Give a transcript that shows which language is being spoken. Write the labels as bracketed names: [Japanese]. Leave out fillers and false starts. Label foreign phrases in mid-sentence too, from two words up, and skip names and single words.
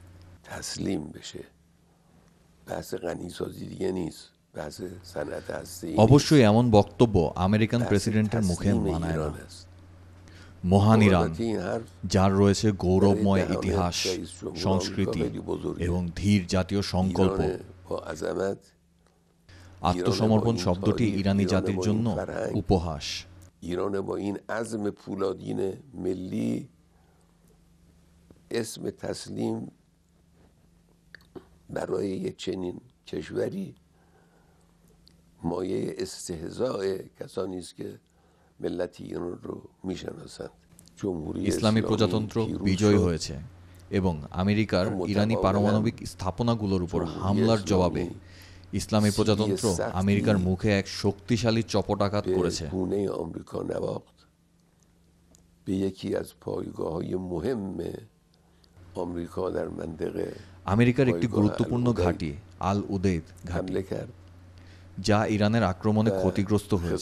[Bangla] অবশ্যই এমন বক্তব্য আমেরিকান প্রেসিডেন্টের মুখে মানায় না। মহান ইরান, যার রয়েছে গৌরবময় ইতিহাস, সংস্কৃতি এবং ধীর জাতীয় সংকল্প, আত্মসমর্পণ শব্দটি ইরানি জাতির জন্য উপহাস। [Persian] ایران با این عزم پولادین ملی اسم تسلیم برای یک چنین کشوری مایه استهزاء کسانی است که ملت ایران رو میشناسند. [Bangla] ইসলামী প্রজাতন্ত্র বিজয়ী হয়েছে এবং আমেরিকার ইরানি পারমাণবিক স্থাপনাগুলোর উপর হামলার জবাবে ইসলামী প্রজাতন্ত্র আমেরিকার মুখে এক শক্তিশালী চপটাঘাত করেছে। আমেরিকার একটি গুরুত্বপূর্ণ ঘাঁটি আল উদেইদ ঘাঁটি, যা ইরানের আক্রমণে ক্ষতিগ্রস্ত হয়েছে।